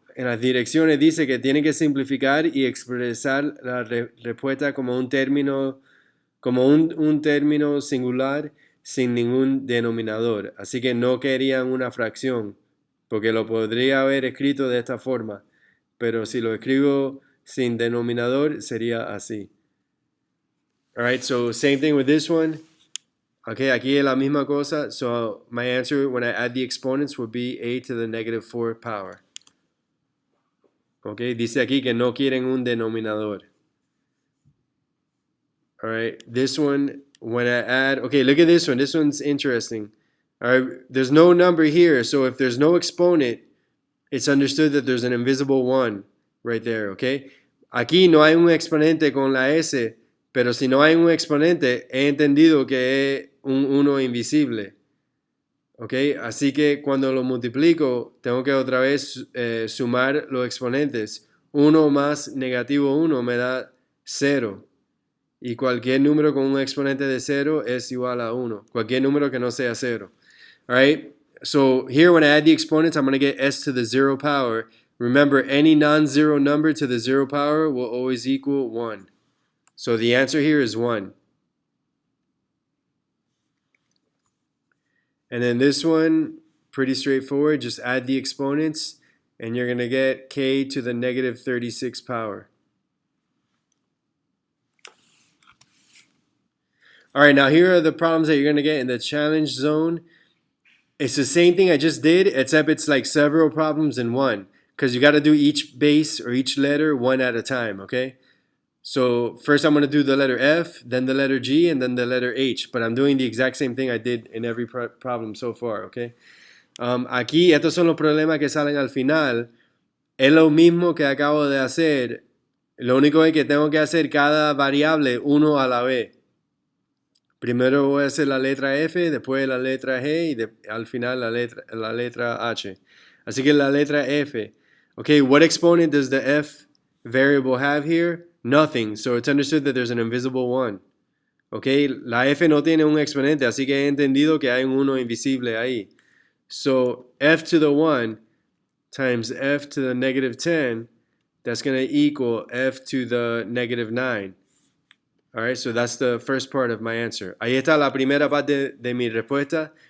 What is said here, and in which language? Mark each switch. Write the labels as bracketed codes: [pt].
[es] en las direcciones dice que tiene que simplificar y expresar la respuesta como un término, un término singular sin ningún denominador. Así que no querían una fracción, porque lo podría haber escrito de esta forma, pero si lo escribo sin denominador sería así. [en] Alright, so same thing with this one. [es] Okay, aquí es la misma cosa. [en] So my answer when I add the exponents would be a to the negative 4 power. [es] Okay, dice aquí que no quieren un denominador. [en] Alright, this one, when I add, okay, look at this one. This one's interesting. Alright, there's no number here, so if there's no exponent, it's understood that there's an invisible 1 right there, okay? [es] Aquí no hay un exponente con la S, pero si no hay un exponente, he entendido que es un 1 invisible. ¿Ok? Así que cuando lo multiplico, tengo que otra vez sumar los exponentes. 1 más negativo 1 me da 0. Y cualquier número con un exponente de 0 es igual a 1. Cualquier número que no sea 0. [en] Alright? So here when I add the exponents, I'm going to get s to the 0 power. Remember, any non-zero number to the 0 power will always equal 1. So the answer here is 1. And then this one, pretty straightforward. Just add the exponents, and you're going to get k to the negative 36 power. All right, now here are the problems that you're going to get in the challenge zone. It's the same thing I just did, except it's like several problems in one, because you got to do each base or each letter one at a time, okay? So first I'm going to do the letter F, then the letter G, and then the letter H. But I'm doing the exact same thing I did in every problem so far, okay? [es] Aquí, estos son los problemas que salen al final. Es lo mismo que acabo de hacer. Lo único es que tengo que hacer cada variable uno a la vez. Primero voy a hacer la letra F, después la letra G y al final la letra H. Así que la letra F. [en] Okay, what exponent does the F variable have here? Nothing. So it's understood that there's an invisible 1. [es] Okay, la F no tiene un exponente, así que he entendido que hay un 1 invisible ahí. [en] So F to the 1 times F to the negative 10, that's going to equal F to the negative 9. Alright, so that's the first part of my answer. [es] Ahí está la primera parte de mi respuesta.